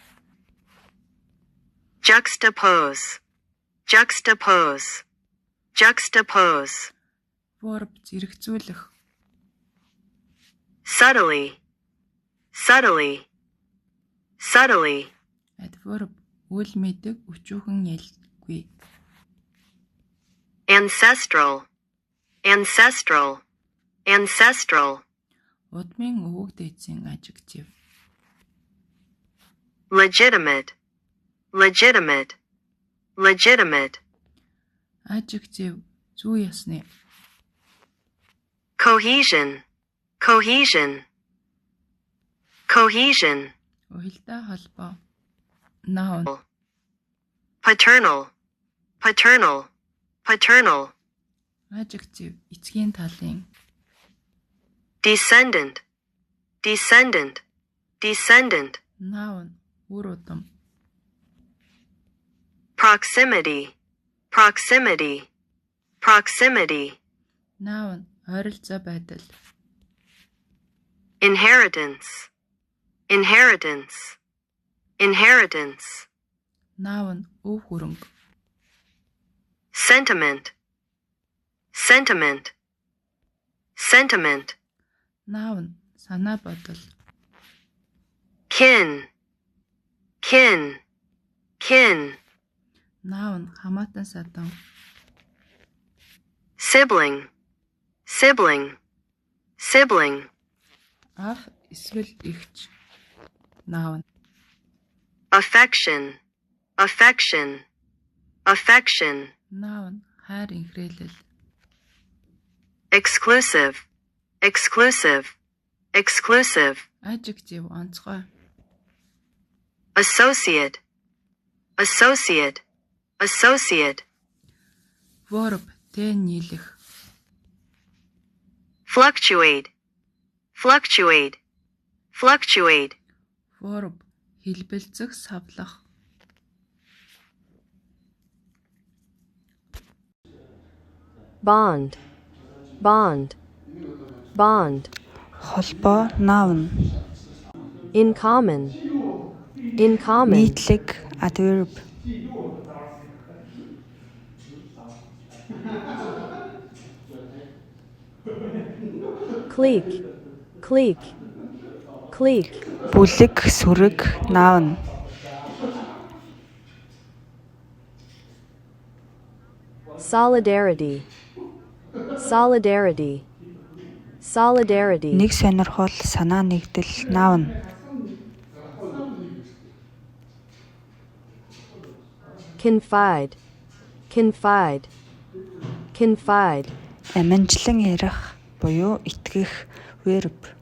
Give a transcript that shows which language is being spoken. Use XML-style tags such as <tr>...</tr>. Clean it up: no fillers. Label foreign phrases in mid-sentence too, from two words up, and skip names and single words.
<en>juxtapose, juxtapose, juxtapose,</en> <mn>Verb. Зэрэгцүүлэх.</mn> <en>subtly, subtly, subtly,</en> <mn>Adverb. Үл мэдэг. Өчүүхэн ялгүй.</mn> <en>ancestral, ancestral, ancestral,</en> <mn>Удмын өвөг дээдсийн adjective.</mn> <en>legitimate, legitimate, legitimate,</en> <mn>Adjective. Зүй ясны.</mn> <en>cohesion, cohesion, cohesion,</en> <mn>Уялдаа холбоо. Noun.</mn> <en>paternal, paternal, paternal,</en> <mn>Adjective. Эцгийн талын.</mn> <en>descendant, descendant, descendant,</en> <mn>Noun. Үр удам.</mn> <en>proximity, proximity, proximity,</en> <mn>Noun. Ойролцоо байдал.</mn> <en>inheritance, inheritance, inheritance,</en> <mn>Noun. Өв хөрөнгө.</mn> <en>sentiment, sentiment, sentiment,</en> <mn>Noun. Санаа бодол.</mn> <en>kin, kin, kin,</en> <mn>Noun. Хамаатан садан.</mn> <en>sibling, sibling, sibling,</en> <mn>Ах эсвэл эгч. Noun.</mn> <en>affection, affection, affection,</en> <mn>Noun. Хайр инхрээлэл.</mn> <en>exclusive, exclusive, exclusive,</en> <mn>Adjective. Онцгой.</mn> <en>associate, associate, associate,</en> <mn>Verb. Тэ нийлэх.</mn> <en>fluctuate, fluctuate, fluctuate,</en> <mn>Verb. Хэлбэлцэх, савлах.</mn> <en>bond, bond, bond,</en> <mn>Холбоо. Noun.</mn> <en>in common, in common,</en> <mn>Нийтлэг. Adverb.</mn> <en>clique, clique, clique,</en> <mn>Бүлэг. Сүрэг. Noun.</mn> <en>solidarity, solidarity, solidarity,</en> <mn>Нэг сонирхол. Санаа нэгдэл. Noun.</mn> <en>confide, confide, confide,</en> <mn>Аминчлан ярих буюу итгэх. Verb.</mn>